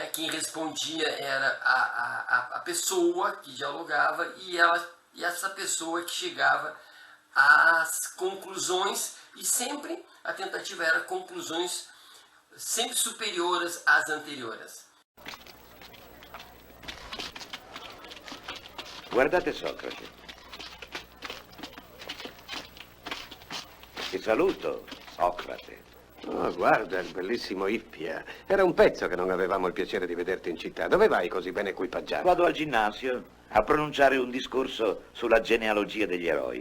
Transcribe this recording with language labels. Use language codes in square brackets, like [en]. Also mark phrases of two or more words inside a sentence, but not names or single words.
[pt] Quem respondia era a pessoa que dialogava e essa pessoa que chegava às conclusões, e sempre a tentativa era conclusões sempre superiores às anteriores. [it] Guardate Socrate. Ti saluto, Socrate. Oh, guarda, il bellissimo Ippia. Era un pezzo che non avevamo il piacere di vederti in città. Dove vai così ben equipaggiato? Vado al ginnasio a pronunciare un discorso sulla genealogia degli eroi.